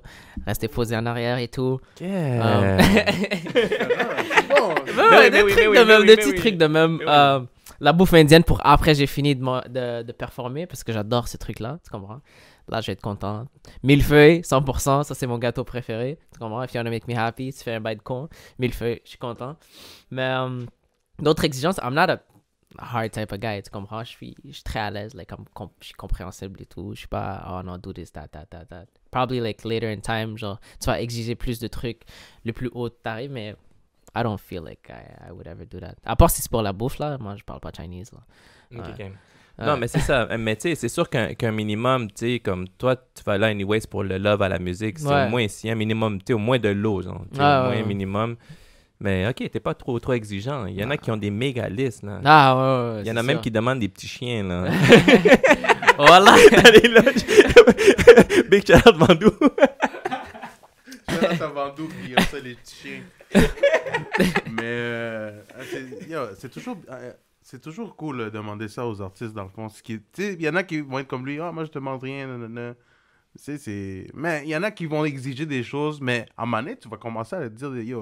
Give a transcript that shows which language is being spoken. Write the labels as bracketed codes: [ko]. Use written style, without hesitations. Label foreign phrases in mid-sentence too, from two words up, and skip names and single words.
[fr] Rester posé en arrière et tout. [en] Yeah. [fr] Ouais, des petits trucs de même. La bouffe indienne pour après j'ai fini de performer parce que j'adore ces trucs-là, tu comprends? Là, je vais être content. Millefeuille, 100%, ça c'est mon gâteau préféré. Tu comprends? [en] If you wanna make me happy, [fr] tu fais un bail de con. Millefeuille, je suis content. Mais d'autres exigences, [en] I'm not a hard type of guy, [fr] tu comprends? Je suis très à l'aise, like, je suis compréhensible et tout. Je suis pas, oh non, [en] do this, that. Probably like later in time, [fr] genre, tu vas exiger plus de trucs le plus haut t'arrives, mais [en] I don't feel like I would ever do that. [fr] À part si c'est pour la bouffe, là, moi je parle pas Chinese, là. OK. Non, mais c'est ça. Mais tu sais, c'est sûr qu'un minimum, tu sais, comme toi, tu vas là anyways pour le love à la musique. C'est au moins si un minimum, tu sais, au moins de l'eau, genre. Au moins un minimum. Mais OK, t'es pas trop exigeant. Il y en a qui ont des méga listes, là. Ah, ouais. Il y en a même qui demandent des petits chiens, là. Voilà. Allez, là. [en] Big shout out Vandou. Shout out [fr] à Vandou qui a ça, les petits chiens. Mais c'est toujours cool de demander ça aux artistes, dans le fond. Il y en a qui vont être comme lui, moi je te demande rien, nanana. Mais il y en a qui vont exiger des choses, mais à un moment donné, tu vas commencer à te dire, yo.